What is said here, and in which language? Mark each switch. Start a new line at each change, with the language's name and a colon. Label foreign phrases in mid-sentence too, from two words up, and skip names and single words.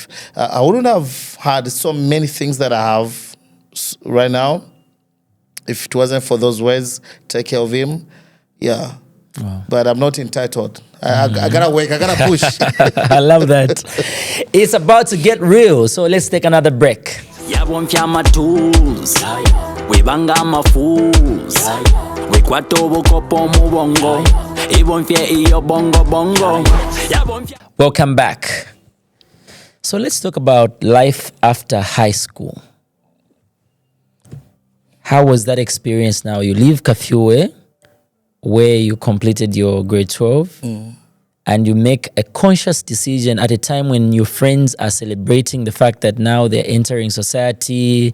English: I wouldn't have had so many things that I have right now if it wasn't for those words, take care of him. Yeah. Wow. But I'm not entitled. I gotta work, I gotta push. I love that. It's about to get real, so let's take another break.
Bemba: Yabonfya amatuls webanga amafools wekwata obukopo mu bongo ibonfye iyo bongo bongo.
English: Welcome back. So let's talk about life after high school. How was that experience now? You leave Kafue, where you completed your grade 12, and you make a conscious decision at a time when your friends are celebrating the fact that now they're entering society.